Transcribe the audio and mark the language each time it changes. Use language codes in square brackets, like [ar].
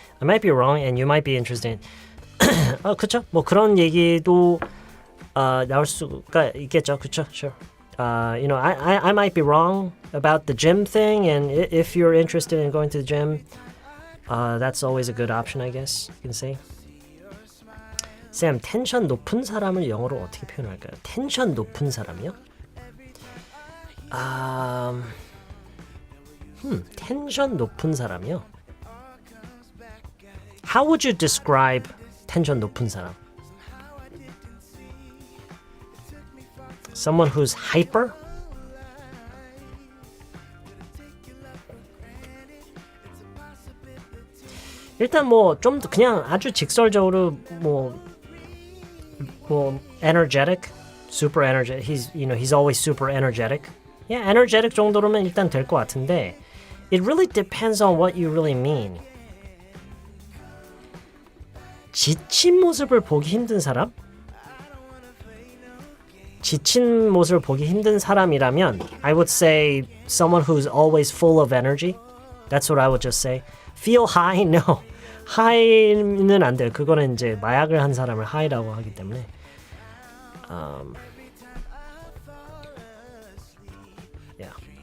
[en] I might be wrong and you might be interested in [ko] 그쵸? 뭐 그런 얘기도 나올 수가 있겠죠. 그쵸? [en] Sure. You know, I might be wrong about the gym thing, and if you're interested in going to the gym, that's always a good option, I guess you can say. [ko] 쌤, 텐션 높은 사람을 영어로 어떻게 표현할까요? 텐션 높은 사람이요? 텐션 높은 사람이요? [en] How would you describe [ko] 텐션 높은 사람? [en] Someone who's hyper? [ko] 일단 뭐 좀 그냥 아주 직설적으로 뭐 [en] energetic, super energetic. He's always super energetic. Yeah, energetic [ko] 정도로면 일단 될 것 같은데 [en] it really depends on what you really mean. [ko] 지친 모습을 보기 힘든 사람? 지친 모습을 보기 힘든 사람이라면 [en] I would say someone who's always full of energy. That's what I would just say. Feel high? No. high는 [ko] 안 돼요. 그거는 이제 마약을 한 사람을 high라고 하기 때문에 yeah.